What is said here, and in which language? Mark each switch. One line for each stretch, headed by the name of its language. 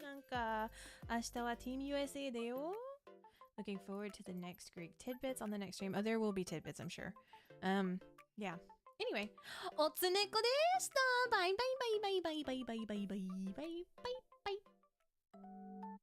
Japanese: なんか、明日は Team USA だよ。
English: Looking forward to the next Greek tidbits on the next stream. Oh, there will be tidbits, I'm sure. Yeah.
Japanese: Anyway, おつねこでした。バイバイバイバイバイバイバイバイバイバイバイバイ。